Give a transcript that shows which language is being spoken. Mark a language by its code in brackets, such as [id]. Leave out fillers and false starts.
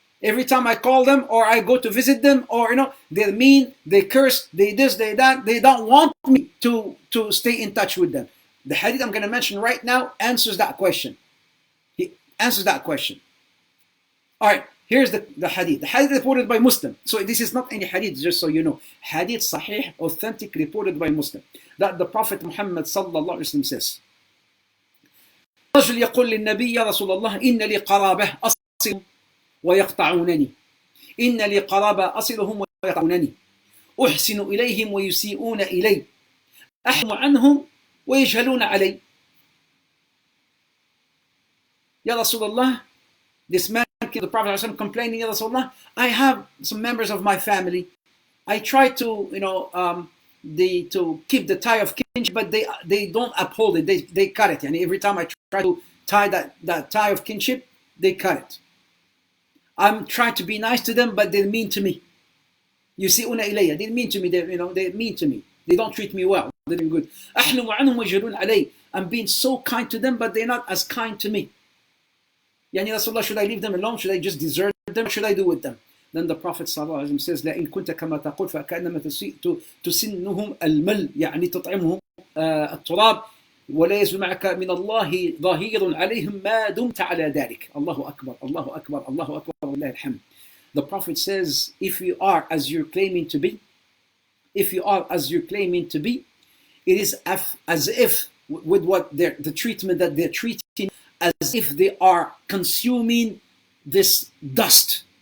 [en] Every time I call them or I go to visit them, or they're mean, they curse, they this, they that, they don't want me to stay in touch with them. The hadith I'm going to mention right now answers that question. He answers that question. All right, here's the hadith. The hadith reported by Muslim. So this is not any hadith, just so you know. Hadith sahih, authentic, reported by Muslim. That the Prophet Muhammad sallallahu alaihi wasallam says, [ar] رجل يقول للنبي يا رسول الله إن لي قرابة أصلهم ويقطعونني إن لي قرابة أصلهم ويقطعونني أحسن إليهم ويسيئون إلي أحلم عنهم ويجهلون علي. [en] Ya Rasulullah, this man came to the Prophet complaining, Ya Rasulullah, I have some members of my family. I try to, to keep the tie of kinship, but they don't uphold it. They cut it. And every time I try to tie that tie of kinship, they cut it. I'm trying to be nice to them, but they're mean to me. You see, they mean to me. They're mean to me. They don't treat me well. They're good. I'm being so kind to them, but they're not as kind to me. Yani Rasulullah, should I leave them alone? Should I just desert them? What should I do with them? Then the Prophet ﷺ says, [ar] لَإِن كُنْتَ كَمَا تَقُولْ فَكَأَنَّمَا تُسِنُّهُمْ الْمَلْ يعني تطعمهم التراب. ولا يزال معك من الله ظهير عليهم ما دمت على ذلك. الله أكبر الله أكبر الله أكبر ولله الحمد. [en] The Prophet says, if you are as you're claiming to be, if you are as you're claiming to be, it is as if with what the treatment that they're treating, as if they are consuming this dust.